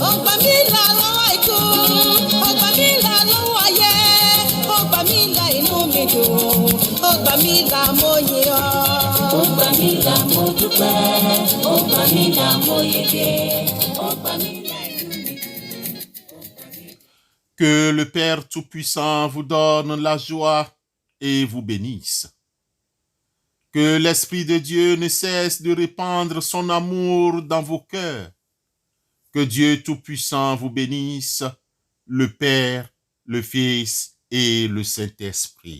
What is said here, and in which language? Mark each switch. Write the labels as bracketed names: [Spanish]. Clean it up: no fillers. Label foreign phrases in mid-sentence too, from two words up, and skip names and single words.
[Yoruba] Ó gbà mí là lọ́wọ́ ikú, ó gbà mí là lọ́wọ́ ayé, ó gbà mí là inú mi dùn, ó gbà mí là mo yìn ọ́. Ó gbà mí là mo dúpẹ́, ó gbà mí là mo yege, ó gbà mí là inú mi dùn. [French] Que le Père Tout-Puissant vous donne la joie et vous bénisse. Que l'Esprit de Dieu ne cesse de répandre son amour dans vos cœurs. Que Dieu Tout-Puissant vous bénisse, le Père, le Fils et le Saint-Esprit.